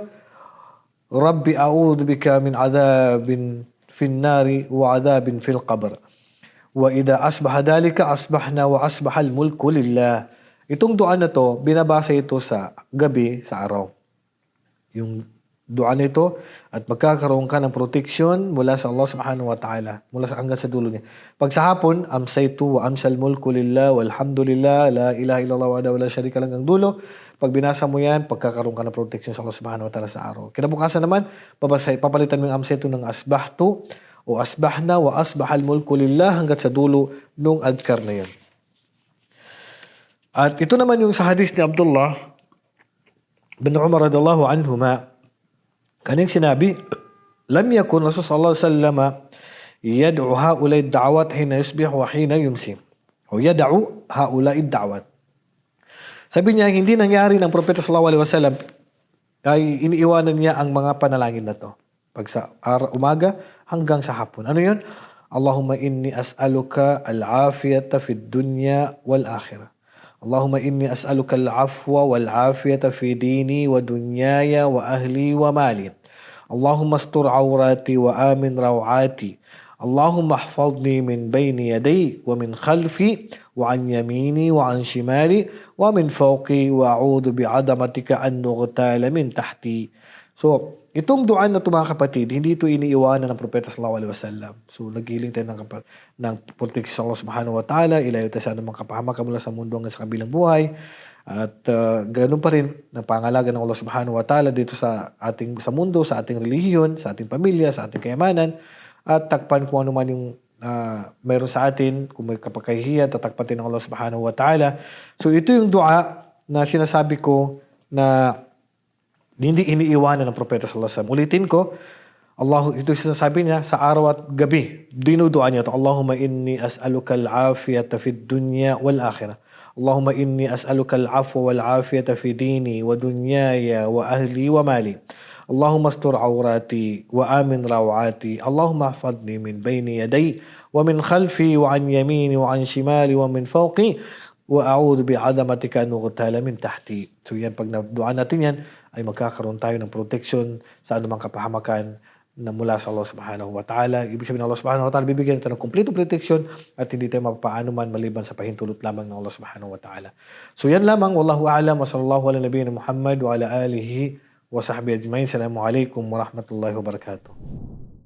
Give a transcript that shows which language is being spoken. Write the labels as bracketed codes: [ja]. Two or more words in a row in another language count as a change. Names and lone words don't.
[ar] رب أعوذ بك من عذاب في النار وعذاب في القبر. وإذا أصبح ذلك أصبحنا وأصبح الملك لله. [tl] Itong dua na to, binabasa ito sa gabi, sa araw. Yung dua nito, at magkakaroon ka ng protection mula sa Allah [ar] سبحانه وتعالى, [tl] mula sa hanggang sa dulo niya. Pag sa hapon, [ar] أمسيت وأمسى الملك لله والحمد لله لا إله إلا الله ولا شريك [tl] lang ang dulo. Pag binasa mo yan, pagkakaroon ka ng protection sa Allah [ar] سبحانه وتعالى [tl] sa araw. Kinabukasan naman, papalitan mo yung amsaytu ng asbahtu o [ar] أصبحنا وأصبح الملك لله [tl] hanggang sa dulo nung adhkar na yan. At ito naman yung sa hadis ni Abdullah bin Umar [ar] رضي الله عنهما, [tl] kaning sinabi, [ar] لم يكن رسول الله صلى الله عليه وسلم يدع هؤلاء الدعوات حين يصبح وحين يمسي. أو يدع هؤلاء الدعوات. [tl] Sabi niya, hindi nangyari ng propeta [ar] صلى الله عليه وسلم [tl] ay iniiwanan niya ang mga panalangin na to. Pag sa umaga hanggang sa hapon. Ano yun? [ar] اللهم إني أسألك العافية في الدنيا والآخرة. اللهم إني أسألك العفو والعافية في ديني ودنياي وأهلي ومالي. اللهم استر عوراتي وآمن روعاتي. اللهم احفظني من بين يدي ومن خلفي وعن يميني وعن شمالي ومن فوقي وأعوذ بعظمتك أن أغتال من تحتي. [tl] So, itong dua na ito mga kapatid, hindi ito iniiwanan ng propeta [ar] صلى الله عليه وسلم. [tl] So, nagiling tayo ng protection sa Allah [ar] سبحانه وتعالى, [tl] ilayo tayo sa anumang kapahamakan mula sa mundo hanggang sa kabilang buhay. At ganoon pa rin, napangalaga ng Allah [ar] سبحانه وتعالى [tl] dito sa mundo, sa ating relihiyon, sa ating pamilya, sa ating kayamanan. At takpan kung ano man yung mayroon sa atin, kung may kapakahihiyan, tatakpan din ng Allah [ar] سبحانه وتعالى. [tl] So, ito yung dua na sinasabi ko na hindi iniiwanan ng propeta [ar] صلى الله عليه وسلم. [tl] Ulitin ko, ito sinasabi niya sa araw at gabi. Dinudua niya ito. [ar] اللهم إني أسألك العافية في الدنيا والآخرة. اللهم إني أسألك العفو والعافية في ديني ودنياي وأهلي ومالي. اللهم استر عوراتي وآمن روعاتي. اللهم احفظني من بين يدي ومن خلفي وعن يميني وعن شمالي ومن فوقي وأعوذ بعظمتك أن أغتال من تحتي. [tl] So yan, pag naduaan natin yan, ay magkakaroon tayo ng protection sa anumang kapahamakan na mula sa Allah [ar] سبحانه وتعالى. [tl] Ibig sabihin ng Allah [ar] سبحانه وتعالى, [tl] bibigyan tayo ng [en] complete protection [tl] at hindi tayo mapapaano man maliban sa pahintulot lamang ng Allah [ar] سبحانه وتعالى. [tl] So yan lamang. [ar] والله أعلم وصلى الله على نبينا محمد وعلى آله وصحبه أجمعين. السلام عليكم ورحمة الله وبركاته.